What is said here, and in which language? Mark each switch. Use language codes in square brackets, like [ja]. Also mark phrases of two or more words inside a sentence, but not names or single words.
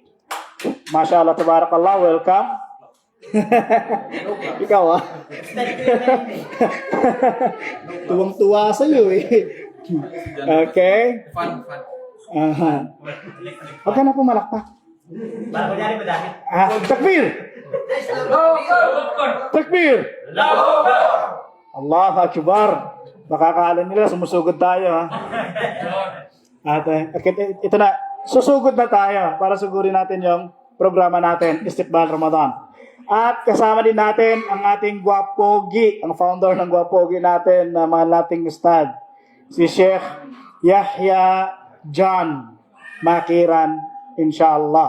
[ar] ما شاء الله تبارك الله, [en] welcome. [tl] Ikaw tuwang-tuwa sa'yo eh. [en] Okay. Fun. [tl] Aha. Huwag ka na pumalakpak. Para kunyari madami. [ar] تكبير! تكبير! الله أكبر. [tl] Baka akala nila sumusugod tayo ha. At ito na, susugod na tayo para sugurin natin yung programa natin, Istiqbal Ramadan. At kasama din natin ang ating Gwapogi, ang founder ng Gwapogi natin na mahal nating ustad, si Sheikh Yahya John Makiran, inshallah.